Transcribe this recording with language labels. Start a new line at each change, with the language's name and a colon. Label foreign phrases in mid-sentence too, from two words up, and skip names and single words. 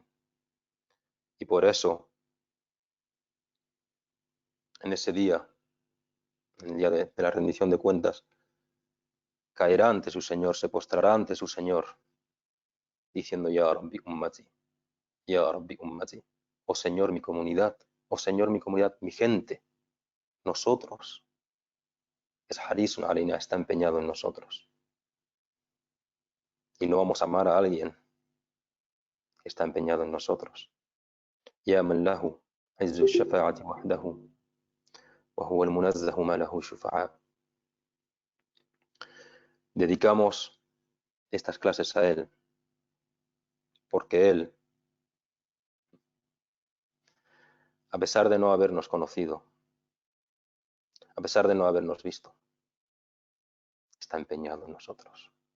Spanish: Y por eso, en ese día, en el día de la rendición de cuentas, caerá ante su Señor, se postrará ante su Señor, diciendo:
Arabic: يا ربي أمتي، يا ربي أمتي,
Spanish: oh Señor mi comunidad, oh Señor mi comunidad, mi gente, nosotros.
Arabic: Es حريص علينا,
Spanish: está empeñado en nosotros. Y no vamos a amar a alguien que está empeñado en nosotros.
Arabic: يا من له عز الشفاعة وحده وهو المنزه ما له شفعاء.
Spanish: Dedicamos estas clases a Él, porque Él, a pesar de no habernos conocido, a pesar de no habernos visto, está empeñado en nosotros.